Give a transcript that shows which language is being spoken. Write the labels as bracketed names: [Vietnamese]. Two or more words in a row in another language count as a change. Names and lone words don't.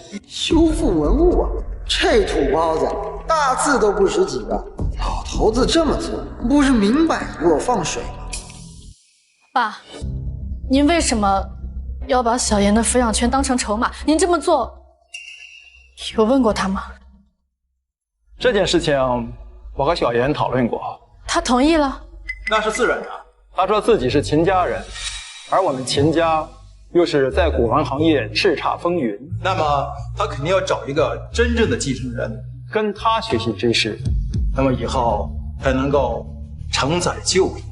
[Chinese] 修復文物啊，這土包子大字都不識幾個，老頭子這麼做，不是明擺着給我放水嗎？爸，您為什麼要把小妍的撫養權當成籌碼？您這麼做，有問過他嗎？這件事情我和小妍討論過，他同意了。那是自然的。他說自己是秦家人，而我們秦家又是在古玩行業叱咤風雲，那麼他肯定要找一個真正的繼承人，跟他學習知識，那麼以後才能夠承載舊業。